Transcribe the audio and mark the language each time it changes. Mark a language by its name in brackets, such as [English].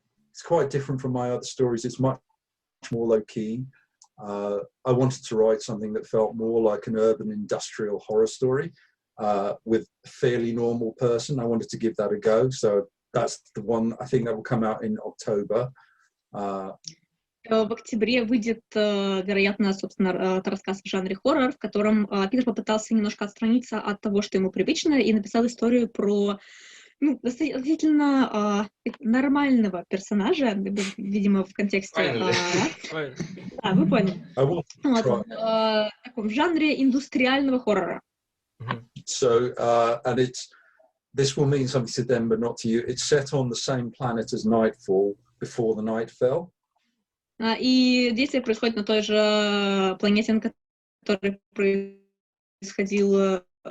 [English] it's quite different from my other stories. It's much more low-key. I wanted to write something that felt more like an urban industrial horror story with a fairly normal person. I wanted to give that a go. So that's the one, I think that will come out in October. [Russian] В октябре выйдет, вероятно, собственно, рассказ в жанре хоррор, в котором Питер попытался немножко отстраниться от того, что ему привычно, и написал историю про относительно нормального персонажа, видимо, в контексте... Да, вы поняли. В таком жанре индустриального хоррора. [English] So, and this will mean something to them, but not to you. It's set on the same planet as Nightfall, before the night fell. [Russian] И действие происходит на той же планете, на которой происходило...